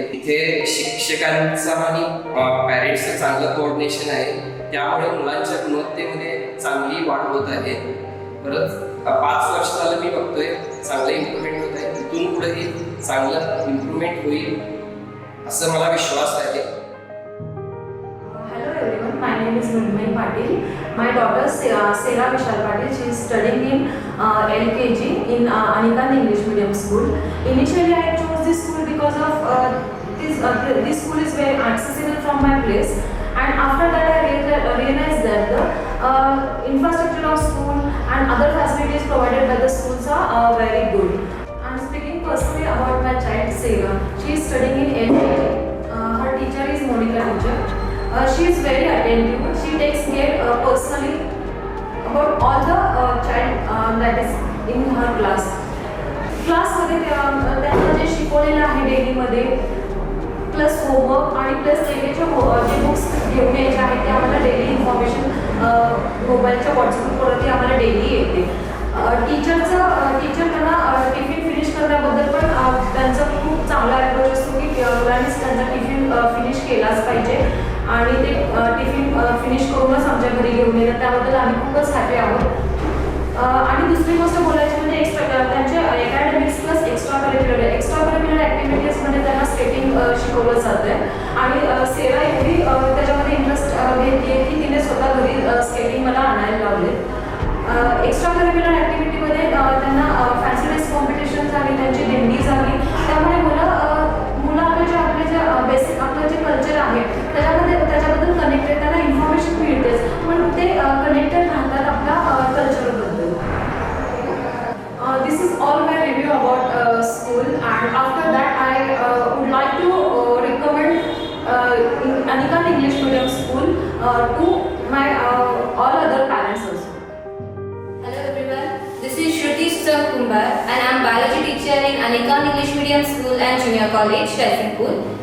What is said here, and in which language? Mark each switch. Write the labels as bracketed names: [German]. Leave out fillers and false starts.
[Marathi] इथे शिक्षकांचं आणि पॅरेंट्सचं चांगलं कोऑर्डिनेशन आहे. त्यामुळे मुलांच्या गुणवत्तेमध्ये चांगली वाढ होत आहे. परत 5 वर्ष झालं मी बघतोय चांगलं इम्प्रूव्हमेंट होत आहे. इथून पुढेही चांगलं इम्प्रूव्हमेंट होईल असं मला विश्वास आहे. [English] Hello everyone, my name is Nurmay Patil. My daughter Sela Vishal Patil, she is studying in LKG in Anikant English Medium School. Initially I chose this school because of this school is very accessible from my place, and after that I realized that the infrastructure of school and other facilities provided by the schools are very good. I am speaking personally about my child Sela. She is studying in LKG. Her teacher is Monica teacher. She is very attentive. She takes care personally about all the child that is in her class. [Marathi] क्लासमध्ये त्यांना जे शिकवलेलं आहे डेलीमध्ये plus homework आणि plus त्याचे जे books घेऊन यायचे आहेत ते आम्हाला डेली इन्फॉर्मेशन मोबाईलच्या व्हॉट्सअपवरती आम्हाला डेली येते. टीचर त्यांना टिफिन फिनिश करण्याबद्दल पण त्यांचा खूप चांगला अप्रोच असतो की मुलांनीच त्यांचा टिफिन फिनिश केलाच पाहिजे आणि ते टिफिन फिनिश करूनच आमच्या घरी घेऊन येतात. त्याबद्दल आम्ही खूपच हॅपी आहोत. आणि दुसरी गोष्ट बोलायची म्हणजे त्यांचे अकॅडमिक्स प्लस एक्स्ट्रा करिक्युलर ॲक्टिव्हिटीजमध्ये त्यांना स्केटिंग शिकवलं जातं आहे. आणि सेला एवढी त्याच्यामध्ये इंटरेस्ट घेतली आहे की तिने स्वतः घरी स्केटिंग मला आणायला लावले. एक्स्ट्रा करिक्युलर ॲक्टिव्हिटीमध्ये त्यांना फॅन्सी ड्रेस कॉम्पिटिशन झाली, त्यांची दिंडी झाली. त्यामुळे मुलं आपले जे बेसिक आपलं जे कल्चर आहे त्याच्याबद्दल कनेक्टेड त्यांना इन्फॉर्मेशन मिळतेच, पण ते कनेक्टेड राहतात आपल्या कल्चरबद्दल. [English] This is all my review about school, and after that I would like to recommend Anikant English Medium School to my all other parents also. Hello everyone, this is Shruti Kumbar and I am biology teacher in Anikant English Medium School and Junior College, Sharifpur.